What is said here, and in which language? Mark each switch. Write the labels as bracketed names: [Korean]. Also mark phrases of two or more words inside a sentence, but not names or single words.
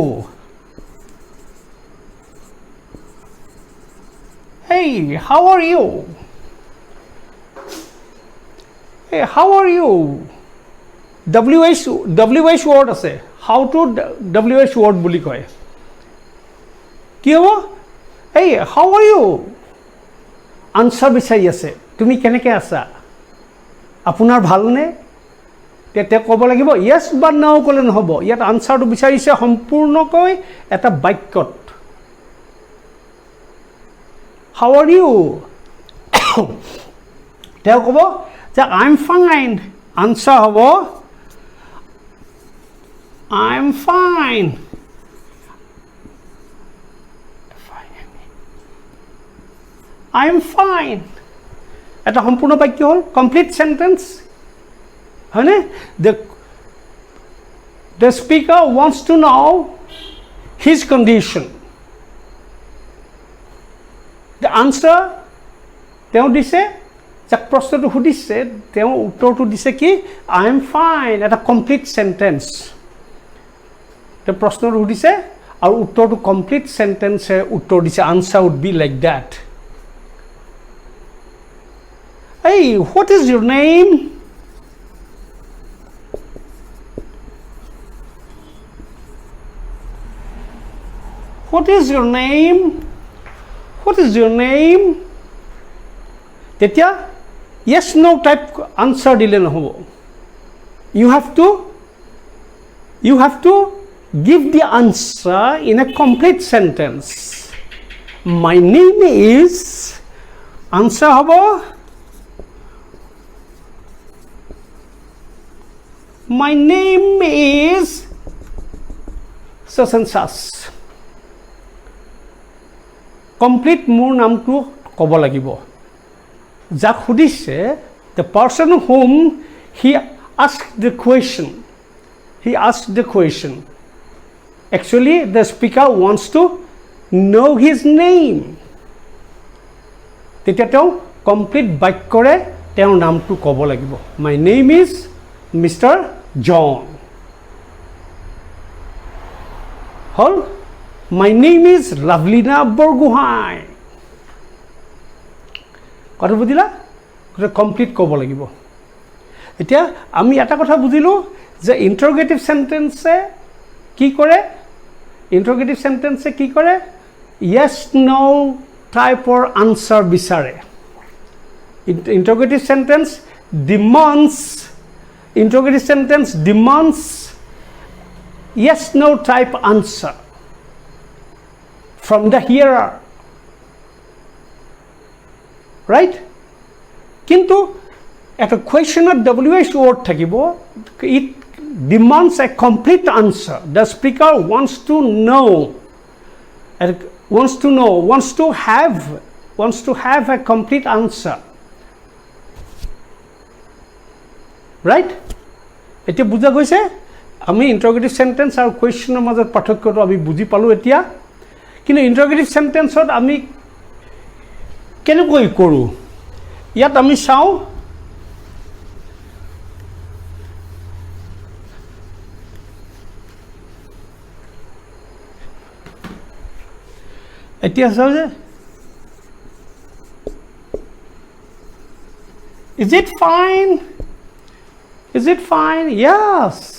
[English] Hey, how are you? Hey, how are you? WH word আছে. How to WH word [Assamese] বুলি কয়. কি হ'ব? [English] Hey, how are you? [Assamese] আনসাৰ বিচাৰি আছে. তুমি কেনেকৈ আছা? আপোনাৰ ভালনে? তেতিয়া ক'ব লাগিব yes বা no ক'লে নহ'ব. ইয়াত আনসাৰটো বিচাৰিছে সম্পূৰ্ণকৈ এটা বাক্যত. [English] How are you? [Assamese] তেওঁ ক'ব যে [English] I'm fine. আনসাৰ হ'ব I'm fine. I'm fine. [Assamese] এটা সম্পূৰ্ণ বাক্য হ'ল, [English] complete sentence [Assamese] হয়নে? [English] The speaker wants to know his condition. The answer [Assamese] তেওঁ দিছে, যাক প্ৰশ্নটো সুধিছে তেওঁ উত্তৰটো দিছে কি [English] I am fine. এটা complete sentence. [Assamese] তেওঁ প্ৰশ্নটো সুধিছে আৰু উত্তৰটো [English] complete sentence [Assamese] উত্তৰ দিছে. [English] আনসাৰ would be like that. Hey, what is your name? What is your name? What is your name? তেতিয়া yes no type answer [Assamese] দিলে নহ'ব. [English] You have to give the answer in a complete sentence. My name is, answer হ'ব my name is such and such. [Assamese] কমপ্লিট মোৰ নামটো ক'ব লাগিব. যাক সুধিছে, [English] the person whom he asked the question. Actually the speaker wants to know his name. [Assamese] তেতিয়া তেওঁ কমপ্লিট বাক্যৰে তেওঁৰ নামটো ক'ব লাগিব. [English] My name is Mr. John. হল? My name is Ravlina Borgohain. [Assamese] কথা বুজিলা? কমপ্লিট ক'ব লাগিব. এতিয়া আমি এটা কথা বুজিলোঁ যে [English] interrogative sentence [Assamese] কি কৰে? [English] interrogative sentence [Assamese] কি কৰে? [English] yes no type answer [Assamese] বিচাৰে. [English] interrogative sentence demands yes no type answer from the hearer, right? [Assamese] কিন্তু এটা কুৱেশ্যনত [English] WH word [Assamese] থাকিব, [English] it demands a complete answer. The speaker wants to have a complete answer, right? [Assamese] এতিয়া বুজা গৈছে? আমি [English] interrogative sentence [Assamese] আৰু কুৱেশ্যনৰ মাজত পাৰ্থক্যটো আমি বুজি পালোঁ এতিয়া. কিন্তু [English] interrogative sentence [Assamese] আমি কেনেকৈ কৰোঁ? ইয়াত আমি চাওঁ, এতিয়া চাওঁ যে [English] is it fine? Is it fine? Yes.